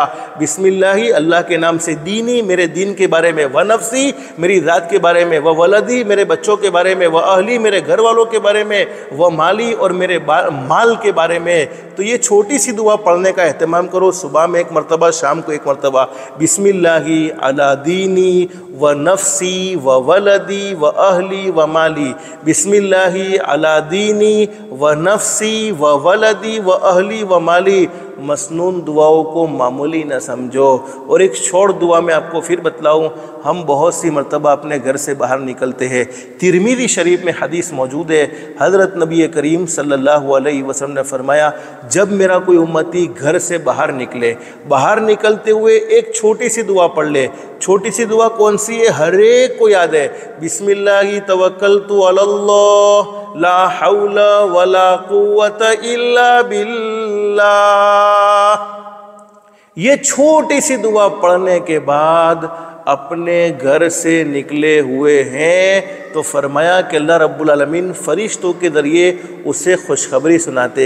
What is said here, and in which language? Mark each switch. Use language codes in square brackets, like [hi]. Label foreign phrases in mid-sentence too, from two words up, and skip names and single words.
[ar] بسم اللہ [ur] اللہ کے نام سے، دینی میرے دین کے بارے میں، ونفسی میری ذات کے بارے میں، وولدی میرے بچوں کے بارے میں، واہلی میرے گھر والوں کے بارے میں، ومالی اور میرے مال کے بارے میں۔ تو یہ چھوٹی سی دعا پڑھنے کا اہتمام کرو، صبح میں ایک مرتبہ، شام کو ایک مرتبہ۔ [ar] بسم اللہ علی دینی و نفسی و ولدی و اہلی و مالی، بسم اللہ علی دینی و نفسی و ولدی و اہلی و مالی۔ [ur] مسنون دعاؤں کو معمولی نہ سمجھو۔ اور ایک چھوڑ دعا میں آپ کو پھر بتلاؤں، ہم بہت سی مرتبہ اپنے گھر سے باہر نکلتے ہیں، ترمذی شریف میں حدیث موجود ہے، حضرت نبی کریم [ar] صلی اللہ علیہ وسلم [ur] نے فرمایا جب میرا کوئی امتی گھر سے باہر نکلے، باہر نکلتے ہوئے ایک چھوٹی سی دعا پڑھ لے۔ چھوٹی سی دعا کون سی ہے؟ ہر ایک کو یاد ہے، [ar] بسم اللہ توکلت علی اللہ لا حول ولا قوت الا باللہ۔ [ur] یہ چھوٹی سی دعا پڑھنے کے بعد اپنے گھر سے نکلے ہوئے ہیں تو فرمایا کہ اللہ [ar] رب العالمین [ur] فرشتوں کے ذریعے اسے خوشخبری سناتے۔